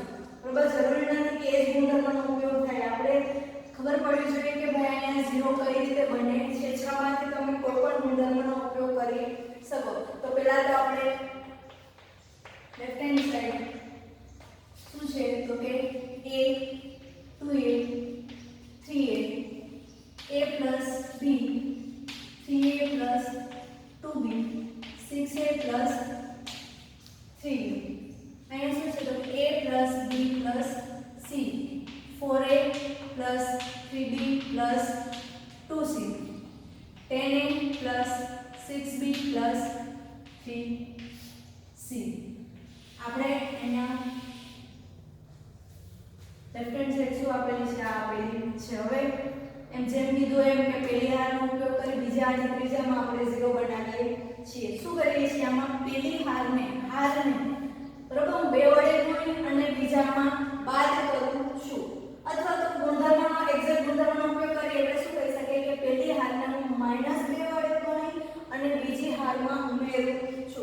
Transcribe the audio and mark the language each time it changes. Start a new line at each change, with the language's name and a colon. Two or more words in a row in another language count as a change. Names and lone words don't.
Gujarati: બરાબર, જરૂરી નથી કે એ જ ગુણધર્મનો ઉપયોગ થાય, આપણે ખબર પડવી જોઈએ કે ભાઈ અહીંયા 0 કઈ રીતે બને છે। 6 માંથી તમે કોઈ પણ ગુણધર્મનો ઉપયોગ કરી શકો। તો પહેલા તો આપણે
English: left hand side
Gujarati: શું છે, તો કે
English: a 2a 3a a plus b 3a plus 2b 6a plus 3b।
Gujarati: અહીંયા શું છે, તો
English: a plus b plus c 4a plus 3b plus 2c 10a plus 6b plus 3c।
Gujarati: આપણે અહીંયા
English: left hand side
Gujarati: શું આપેલી છે, આ આપેલી છે। હવે એમ જેમ કીધું એમ કે પહેલી હારનો ઉપયોગ કરી બીજા અને ત્રીજામાં આપણે 0 બનાવીએ છીએ। શું કરીએ છીએ, આમાં પહેલી હારને બરાબર હું 2 વડે ગુણી અને બીજામાં બાદ કરું છું, અથવા તો ગુણધર્મનો એક્ઝેક્ટ ગુણધર્મનો ઉપયોગ કરી એટલે શું કરી શકીએ કે પહેલી હારને હું -2 વડે ગુણી અને બીજી હારમાં ઉમેરું છું।